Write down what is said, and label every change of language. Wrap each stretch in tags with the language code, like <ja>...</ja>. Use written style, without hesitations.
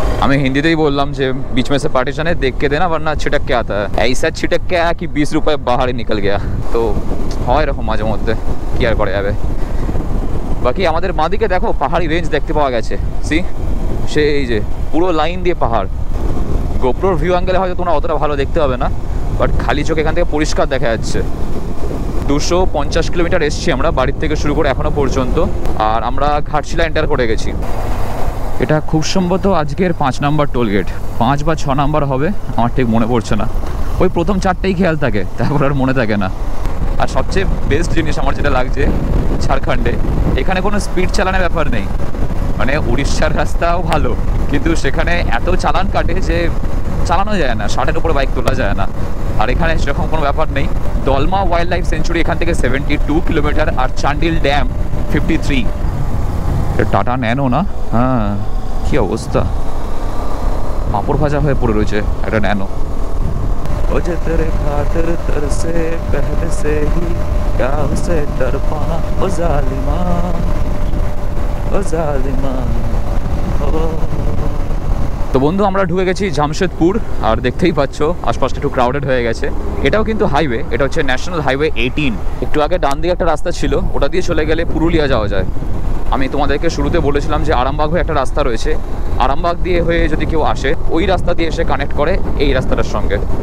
<bn>আমি হিন্দিতেই বললাম যে</bn> <hi>बीच में से पार्टीशन है, देख के देना वरना छिटक के आता है। ऐसा छिटक के आया कि 20 रुपये बाहर ही निकल गया।</hi> <bn>তো হয় এরকম মাঝে মধ্যে, কি আর করা যাবে। বাকি আমাদের বাঁদিকে দেখো পাহাড়ি রেঞ্জ দেখতে পাওয়া গেছে। সি, সেই যে পুরো লাইন দিয়ে পাহাড়। গোপ্রোর ভিউ অ্যাঙ্গেলে হয়তো তোমরা অতটা ভালো দেখতে হবে না, বাট খালি চোখ এখান থেকে পরিষ্কার দেখা যাচ্ছে। 250 কিলোমিটার এসছি আমরা বাড়ির থেকে শুরু করে এখনো পর্যন্ত। আর আমরা ঘাটশিলা এন্টার করে গেছি। এটা খুব সম্ভবত আজকের 5 নম্বর টোল গেট, 5 বা 6 নাম্বার হবে, আমার ঠিক মনে পড়ছে না। ওই প্রথম 4টেই খেয়াল থাকে, তারপর আর মনে থাকে না। আর সবচেয়ে বেস্ট জিনিস আমার যেটা লাগছে ঝাড়খণ্ডে, এখানে কোনো স্পিড চালানোর ব্যাপার নেই। মানে উড়িষ্যার রাস্তাও ভালো, কিন্তু সেখানে এত চালান কাটে যে চালানো যায় না, 60-এর উপরে বাইক তোলা যায় না। আর এখানে সেরকম কোনো ব্যাপার নেই। দলমা ওয়াইল্ড লাইফ সেঞ্চুরি এখান থেকে 72 কিলোমিটার, আর চান্ডিল ড্যাম 53। টাটা ন্যানো না? হ্যাঁ, কি অবস্থা, পাঁপড় ভাজা হয়ে পড়ে রয়েছে একটা ন্যানো।</bn> <hi>ও যে তেরে খাতির तरसे पहले से ही क्या उसे तड़पाना, ओ जालिमा, ओ जालिमा।</hi> <bn>তো বন্ধু, আমরা ঢুকে গেছি জামশেদপুর। আর দেখতেই পাচ্ছ আশপাশটা একটু ক্রাউডেড হয়ে গেছে। এটাও কিন্তু হাইওয়ে, এটা হচ্ছে ন্যাশনাল হাইওয়ে 18। একটু আগে ডান দিকে একটা রাস্তা ছিল, ওটা দিয়ে চলে গেলে পুরুলিয়া যাওয়া যায়। আমি তোমাদেরকে শুরুতে বলেছিলাম যে আরামবাগ হয়ে একটা রাস্তা রয়েছে, আরামবাগ দিয়ে হয়ে যদি কেউ আসে ওই রাস্তা দিয়ে এসে কানেক্ট করে এই রাস্তাটার সঙ্গে।</bn>